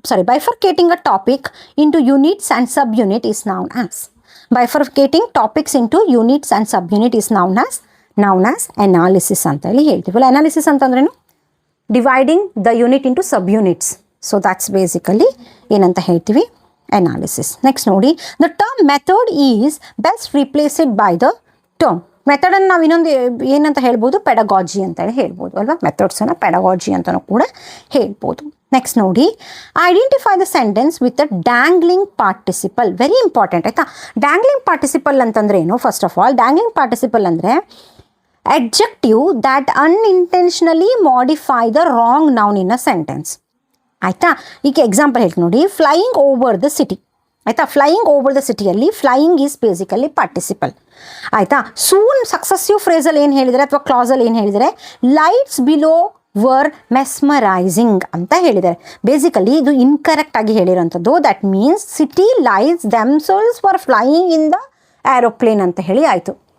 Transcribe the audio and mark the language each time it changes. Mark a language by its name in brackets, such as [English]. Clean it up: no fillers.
[English] Bifurcating a topic into units and sub unit is known as. Bifurcating topics into units and subunit is known as analysis [Kannada] ಅಂತ ಹೇಳಿ ಹೇಳ್ತೀವಲ್ಲ. [English] analysis [Kannada] ಅಂತಂದ್ರೇನು? [English] Dividing the unit into sub units. So that's basically [Kannada] ಏನಂತ ಹೇಳ್ತೀವಿ, [English] Analysis. Next ನೋಡಿ, the term method is best replaced by the term. [Kannada] ಮೆಥಡನ್ನು ನಾವು ಇನ್ನೊಂದು ಏನಂತ ಹೇಳ್ಬೋದು, ಪೆಡಗಾಜಿ ಅಂತ ಹೇಳಿ ಹೇಳ್ಬೋದು ಅಲ್ವಾ. ಮೆಥಡ್ಸನ್ನು ಪೆಡಗಾಜಿ ಅಂತಲೂ ಕೂಡ ಹೇಳ್ಬೋದು. [English] Next ನೋಡಿ, identify the sentence with a dangling participle. Very important ಆಯಿತಾ. Dangling participle [Kannada] ಅಂತಂದ್ರೆ ಏನು? [English] First of all, dangling participle ಅಂದರೆ adjective that unintentionally modify the wrong noun in a sentence. [Kannada] ಆಯಿತಾ. [English] ಈಗ ಎಕ್ಸಾಂಪಲ್ [Kannada] ಹೇಳ್ತೀನಿ ನೋಡಿ, [English] Flying over the city. ಆಯಿತಾ, flying over the ಸಿಟಿಯಲ್ಲಿ flying is basically participle. ಆಯಿತಾ. [Kannada] ಸೂನ್ ಸಕ್ಸಸ್ಸಿವ್ ಫ್ರೇಸಲ್ಲಿ ಏನು ಹೇಳಿದರೆ ಅಥವಾ ಕ್ಲಾಸಲ್ಲಿ ಏನು ಹೇಳಿದರೆ, [English] lights below were mesmerising [Kannada] ಅಂತ ಹೇಳಿದ್ದಾರೆ. ಬೇಸಿಕಲಿ ಇದು ಇನ್ಕರೆಕ್ಟ್ ಆಗಿ ಹೇಳಿರೋಂಥದ್ದು. [English] that means city lights themselves for flying in the aeroplane [Kannada] ಅಂತ ಹೇಳಿ ಆಯಿತು.